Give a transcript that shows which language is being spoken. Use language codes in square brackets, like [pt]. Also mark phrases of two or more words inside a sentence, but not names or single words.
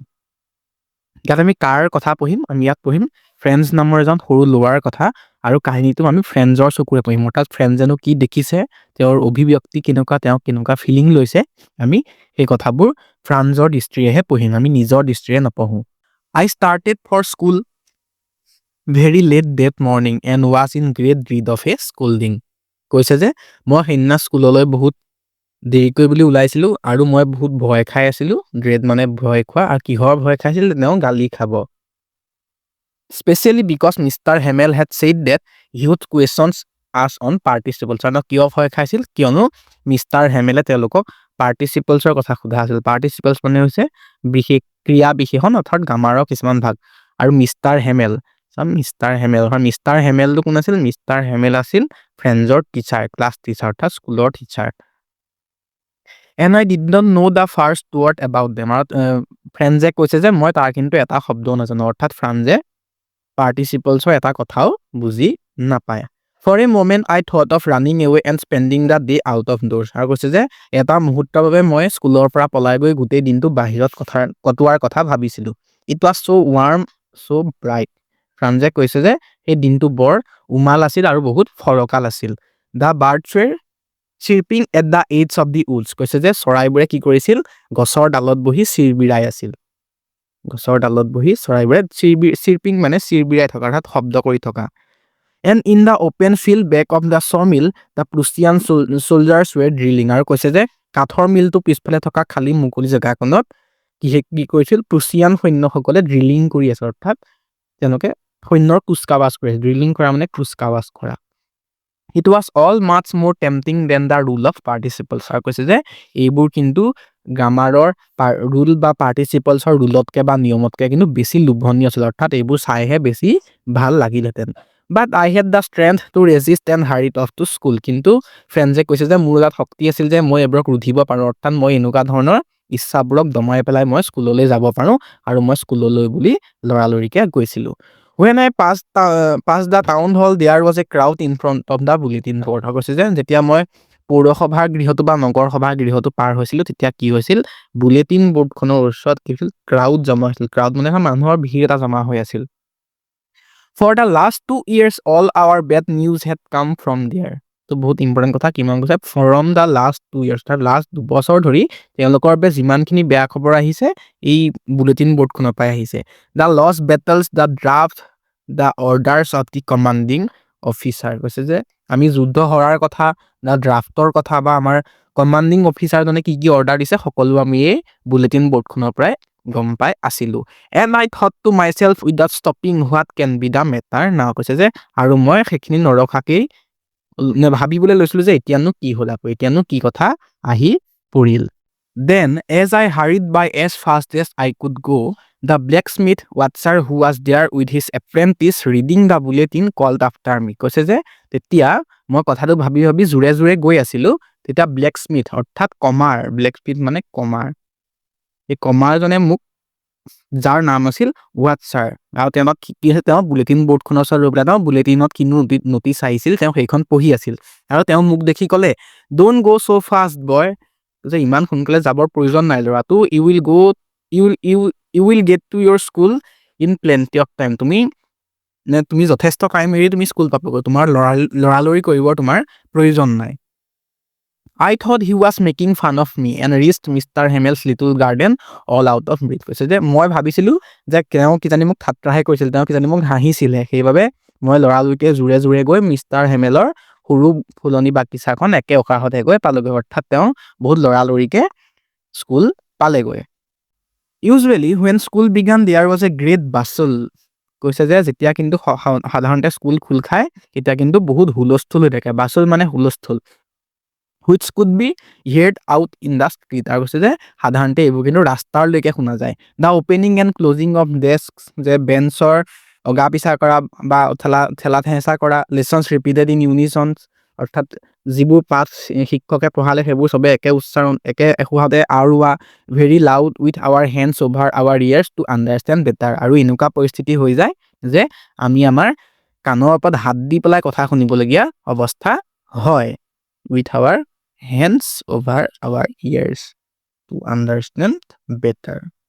[as] ইয়াত আমি কাৰ কথা পঢ়িম? আমি ইয়াত পঢ়িম ফ্ৰেন্স নামৰ এজন সৰু ল'ৰাৰ কথা, আৰু কাহিনীটো আমি ফ্ৰেন্সৰ চকুৰে পঢ়িম। অৰ্থাৎ ফ্ৰেন্সেনো কি দেখিছে, তেওঁৰ অভিব্যক্তি কেনেকুৱা, তেওঁ কেনেকুৱা ফিলিং লৈছে, আমি সেই কথাবোৰ ফ্ৰান্সৰ দৃষ্টিৰেহে পঢ়িম, আমি নিজৰ দৃষ্টিৰে নপঢ়োঁ। [en] I started for school very late that morning and was in great dread of a scolding. [as] কৈছে যে মই সেইদিনা স্কুললৈ বহুত দেৰিকৈ বুলি ওলাইছিলোঁ আৰু মই বহুত ভয় খাই আছিলোঁ। ড্ৰেড মানে ভয় খোৱা, আৰু কিহৰ ভয় খাইছিল? তেওঁ গালি খাব। [en] Especially because [as] Mr. [en] Hamel had said that he would question us on participles. [as] আৰু কিয় ভয় খাইছিল? কিয়নো মিষ্টাৰ হেমেলে তেওঁলোকক পাৰ্টিচিপলছৰ কথা সোধা আছিল। পাৰ্টিচিপলছ মানে হৈছে বিশেষ ক্ৰিয়া বিশেষণ, অৰ্থাৎ গ্ৰামাৰৰ কিছুমান ভাগ। আৰু মিষ্টাৰ হেমেলটো কোন আছিল? মিষ্টাৰ হেমেল আছিল ফ্ৰেন্সৰ টিচাৰ, ক্লাছ টিচাৰ, অৰ্থাৎ স্কুলৰ টিচাৰ। [en] And I did not know the first word about them. [as] আৰু ফ্ৰেন্সে কৈছে যে মই তাৰ কিন্তু এটা শব্দও নাজানো, অৰ্থাৎ ফ্ৰান্সে পাৰ্টিচিপলছৰ এটা কথাও বুজি নাপায়। [en] For a moment I thought of running away and spending the day out of doors. [as] আৰু কৈছে যে এটা মুহূৰ্তৰ বাবে মই স্কুলৰ পৰা পলাই গৈ গোটেই দিনটো বাহিৰত কটোৱাৰ কথা ভাবিছিলোঁ। [en] It was so warm, so bright. [as] ফ্ৰান্সে কৈছে যে সেই দিনটো বৰ উমাল আছিল আৰু বহুত ফৰকাল আছিল। [en] The birds were chirping at the edge of the woods. [as] কৈছে যে চৰাইবোৰে কি কৰিছিল? গছৰ ডালত বহি চিৰবিৰাই আছিল। গছৰ ডালত বহি চৰাইবোৰে চিৰপিং মানে চিৰবিৰাই থকা, অৰ্থাৎ শব্দ কৰি থকা। [en] And in the open field back of the sawmill the Prussian soldiers were drilling. [as] আৰু কৈছে যে কাঠৰ মিলটো পিছফালে থকা খালী মুকলি জেগাখনত কি কৰিছিল? প্ৰুছিয়ান সৈন্যসকলে ড্ৰিলিং কৰি আছে, অৰ্থাৎ তেওঁলোকে সৈন্যৰ কুচকাৱাজ কৰি আছে। ড্ৰিলিং কৰা মানে কুচকাৱাজ কৰা। [en] It was all much more tempting than the rule of participles. [as] আৰু কৈছে যে এইবোৰ কিন্তু গ্ৰামাৰৰ ৰুল বা পাৰ্টিচিপলছৰ ৰুলতকৈ বা নিয়মতকৈ কিন্তু বেছি লোভনীয় আছিল, অৰ্থাৎ এইবোৰ চাইহে বেছি ভাল লাগিলহেঁতেন। [en] But I had the strength to resist and hurried off to school. [as] কিন্তু ফ্ৰেন্সে কৈছে যে মোৰ তাত শক্তি আছিল যে মই এইবোৰক ৰুধিব পাৰোঁ, অৰ্থাৎ মই এনেকুৱা ধৰণৰ ইচ্ছাবোৰক দমাই পেলাই মই স্কুললৈ যাব পাৰোঁ, আৰু মই স্কুললৈ বুলি লৰালৰিকৈ গৈছিলোঁ। [en] When I passed the town hall, there was a crowd in front of the bulletin board. [as] কৈছে যে যেতিয়া মই পৌৰসভাৰ গৃহটো বা নগৰ সভাৰ গৃহটো পাৰ হৈছিলোঁ, তেতিয়া কি হৈছিল? বুলেটিন বৰ্ডখনৰ ওচৰত কি হৈছিল? ক্ৰাউড জমা হৈছিল। ক্ৰাউড মানে মানুহৰ ভিৰ এটা জমা হৈ আছিল। [en] For the last 2 years all our bad news had come from there. [as] তো বহুত ইম্পৰ্টেণ্ট কথা, কিমান কৈছে? [en] from the last 2 years, [as] তাৰ লাষ্ট 2 বছৰ ধৰি তেওঁলোকৰ বাবে যিমানখিনি বেয়া খবৰ আহিছে এই বুলেটিন বৰ্ডখনৰ পৰাই আহিছে। [en] the lost battles, the draft, the orders of the commanding officer. [as] কৈছে যে আমি যুদ্ধ হৰাৰ কথা, [en] the draftৰ [as] কথা, বা আমাৰ কমাণ্ডিং অফিচাৰজনে কি কি অৰ্ডাৰ দিছে, সকলো আমি এই বুলেটিন বৰ্ডখনৰ পৰাই গম পাই আছিলোঁ। [en] And I thought to myself without stopping what can be the matter now. [as] কৈছে যে আৰু মই সেইখিনি নৰখাকেই ভাবিবলৈ লৈছিলোঁ যে এতিয়ানো কি হ'ল, আকৌ এতিয়ানো কি কথা আহি পৰিল। [en] Then as I hurried by as fast as I could go, the blacksmith watcher who was there with his apprentice reading the bulletin called after me. [as] কৈছে যে তেতিয়া মই কথাটো ভাবি ভাবি জোৰে জোৰে গৈ আছিলোঁ, তেতিয়া ব্লেকস্মিথ অৰ্থাৎ কমাৰ, ব্লেকস্মিথ মানে কমাৰ, এই কমাৰজনে মোক যাৰ নাম আছিল ৱাট ছাৰ। আৰু তেওঁক কি আছিল, তেওঁ বুলেটিন বৰ্ডখনৰ ওচৰত ৰৈ পেলাই তেওঁ বুলেটিনত কিনো নটিচ আহিছিল তেওঁ সেইখন পঢ়ি আছিল। আৰু তেওঁ মোক দেখি ক'লে, [en] don't go so fast boy, [as] যে ইমান সোনকালে যাবৰ প্ৰয়োজন নাই ল'ৰাটো, [en] you will get to your school in plenty of time. [as] তুমি যথেষ্ট টাইম এৰি তুমি স্কুল পাবগৈ, তোমাৰ লৰালৰি কৰিবৰ তোমাৰ প্ৰয়োজন নাই। [en] I thought he was making fun of me and reached Mr. Hammel's little garden all out of breath. [as] কৈছে যে মই ভাবিছিলোঁ যে তেওঁ কিজানি মোক ঠাট্টাহে কৰিছিল, তেওঁ কিজানি মোক হাঁহিছিলে, সেইবাবে মই লৰালৰিকে জোৰে জোৰে গৈ মিষ্টাৰ হেমেলৰ সৰু ফুলনি বাগিচাখন একে উশাহতে গৈ পালেগৈ, অৰ্থাৎ তেওঁ বহুত লৰালৰিকে স্কুল পালেগৈ। [en] Usually when school began there was a great bustle. [as] কৈছে যে যেতিয়া কিন্তু সাধাৰণতে স্কুল খোল খায় তেতিয়া কিন্তু বহুত হুলস্থুল হৈ থাকে, বাছল মানে হুলস্থুল, [en] which could be heard out in the street। [as] আৰু কৈছে যে সাধাৰণতে এইবোৰ কিন্তু ৰাস্তাৰলৈকে শুনা যায়। [en] The opening and closing of desks, [as] যে বেঞ্চৰ অগা পিছা কৰা বা ঠেলা ঠেঁচা কৰা, [en] lessons repeated in unison, [as] অৰ্থাৎ যিবোৰ পাঠ শিক্ষকে পঢ়ালে সেইবোৰ চবে একে উচ্চাৰণ একে এসোহাতে আওৰোৱা, [en] very loud with our hands over our ears to understand better। [as] আৰু এনেকুৱা পৰিস্থিতি হৈ যায় যে আমি আমাৰ কাণৰ ওপৰত হাত দি পেলাই কথা শুনিবলগীয়া অৱস্থা হয়, [en] with our hands over our ears to understand better।